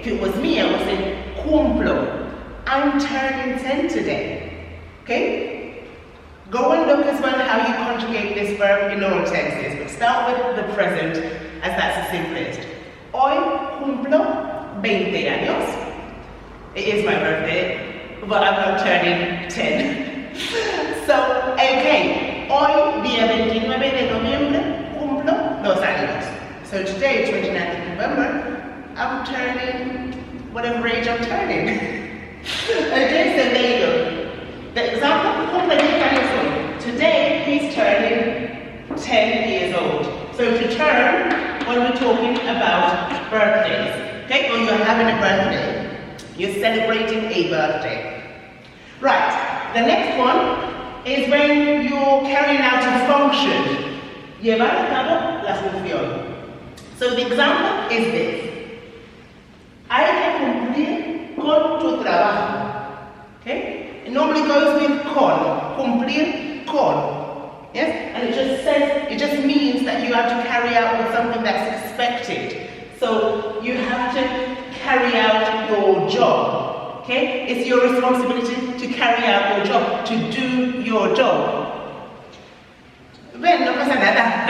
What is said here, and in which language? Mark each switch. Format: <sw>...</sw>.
<en>If it was me, I would say, cumplo. I'm turning 10 today. Okay? Go and look as well how you conjugate this verb in all tenses, but start with the present as that's the simplest.</en> <es>Hoy cumplo 20 años.</es> <en>It is my birthday, but I'm not turning 10.</en> <es>So, okay, hoy, día 29 de noviembre, cumplo 2 años.</es> <en>So today, 29th of November, I'm turning whatever age I'm turning. Okay, so there you go. The example,</en> <es>cumple 10 años hoy.</es> <en>Today, he's turning 10 years old. So to turn, when we're talking about birthdays, okay, or you're having a birthday. You're celebrating a birthday. Right, the next one is when you're carrying out a function.</en> <es>Llevar a cabo la función. So the example is this. Hay que cumplir con tu trabajo.</es> <en>Okay? It normally goes with con. Cumplir con. Yes? And it just means that you have to carry out with something that's expected. So you have to carry out your job. Okay? It's your responsibility to carry out your job, to do your job. Well,</en> <es>no pasa nada.</es>